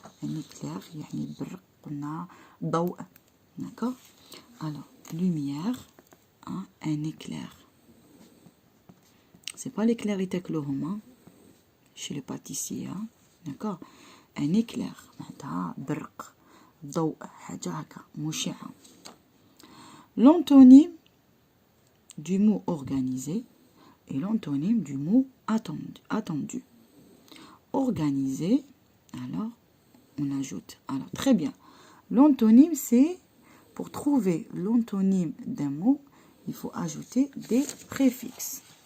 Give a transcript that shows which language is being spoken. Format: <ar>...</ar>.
<fr>Un éclair,</fr> <ar>يعني برق قلنا ضوء.</ar> <fr>D'accord? Alors, lumière, un éclair. C'est pas l'éclair</fr> <ar>يتاكلوهم</ar> <fr>chez le pâtissier. D'accord? Un éclair.</fr> <ar>معناتها برق ضوء حاجة هكا مشعة.</ar> <fr>L'antonyme du mot organisé et l'antonyme du mot attendu. Organisé, alors on ajoute. Alors très bien. L'antonyme, c'est pour trouver l'antonyme d'un mot, il faut ajouter des préfixes.</fr>